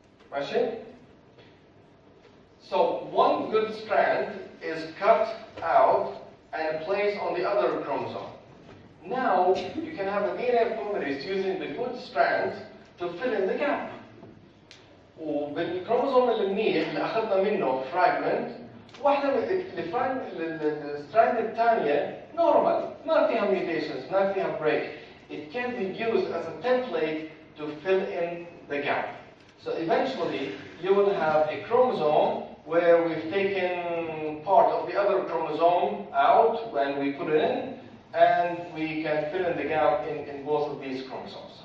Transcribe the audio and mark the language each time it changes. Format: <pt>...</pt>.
<ar>ماشي?</ar> <en>So one good strand is cut out and placed on the other chromosome. Now you can have a DNA polymerase using the good strand to fill in the gap.</en> <ar>وبالكروموسوم المنيح اللي اخذنا منه فراجمنت واحدة من الستراند الثانية نورمال ما فيها mutations ما فيها break.</ar> <en>It can be used as a template to fill in the gap. So eventually you will have a chromosome where we've taken part of the other chromosome out when we put it in and we can fill in the gap in both of these chromosomes.</en>